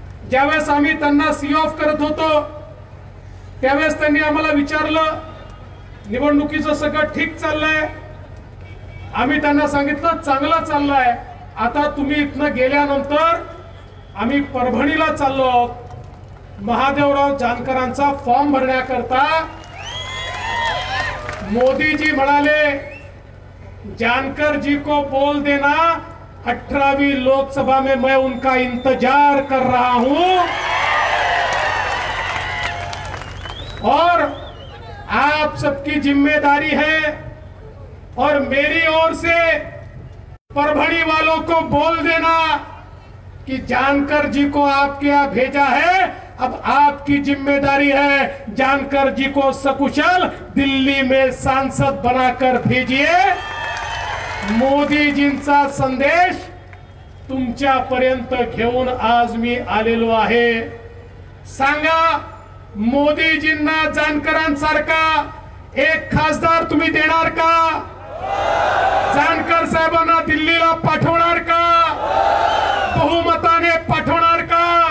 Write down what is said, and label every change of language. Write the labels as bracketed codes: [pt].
[mr] ज्यावेळेस आम्ही त्यांना सी ऑफ करत होतो त्यावेळेस त्यांनी आम्हाला विचारलं, निवडणुकीचं सगळं ठीक चाललंय, आम्ही त्यांना सांगितलं चांगलं चाललंय, आता तुम्ही इथनं गेल्यानंतर आम्ही परभणीला चाललो आहोत. महादेवराव जानकरांचा फॉर्म भरण्याकरता मोदी जी म्हणाले [hi] जानकर जी को बोल देना 18वीं लोकसभा में मैं उनका इंतजार कर रहा हूं और आप सबकी जिम्मेदारी है और मेरी ओर से परभणी वालों को बोल देना कि जानकर जी को आपके यहाँ भेजा है, अब आपकी जिम्मेदारी है जानकर जी को सकुशल दिल्ली में सांसद बनाकर भेजिए. [mr] मोदीजींचा संदेश तुमच्यापर्यंत घेऊन आज मी आलेलो आहे. सांगा मोदीजींना जानकरांसारखा एक खासदार तुम्ही देणार का? जानकर साहेबांना दिल्लीला पाठवणार का? बहुमताने पाठवणार का?